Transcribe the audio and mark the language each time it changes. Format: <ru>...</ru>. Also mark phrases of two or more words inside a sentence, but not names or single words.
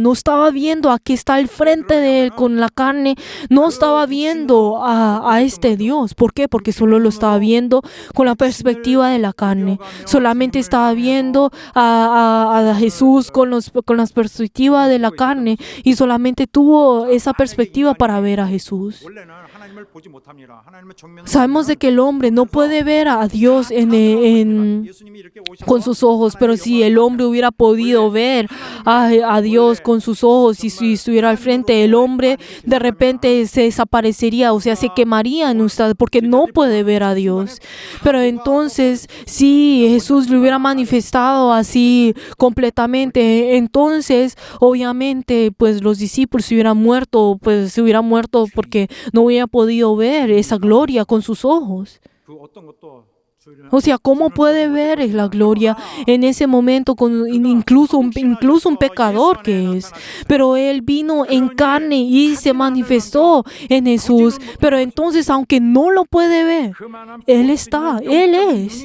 <es>No estaba viendo a que está al frente de él con la carne, no estaba viendo a este Dios. ¿Por qué? Porque solo lo estaba viendo con la perspectiva de la carne. Solamente estaba viendo a Jesús con la perspectiva de la carne y solamente tuvo esa perspectiva para ver a Jesús.</es> <ko>원래는 하나님을 보지 못합니다. 하나님의 정면을</ko> <es>Sabemos de que el hombre no puede ver a Dios</es> <ko>예수님이 이렇게</ko> <es>con sus ojos, pero si el hombre hubiera podido ver a Dios con sus ojos y si estuviera al frente, el hombre de repente se desaparecería, o sea, se quemaría en usted porque no puede ver a Dios. Pero entonces, si Jesús le hubiera manifestado así completamente, entonces obviamente pues los discípulos se hubieran muerto porque no hubiera podido ver esa gloria con sus ojos.</es> <ko>그 어떤 것도 주의를</ko> <es>O sea, ¿cómo puede ver la gloria en ese momento con incluso un pecador que es? Pero Él vino en carne y se manifestó en Jesús. Pero entonces, aunque no lo puede ver, Él está, Él es.</es>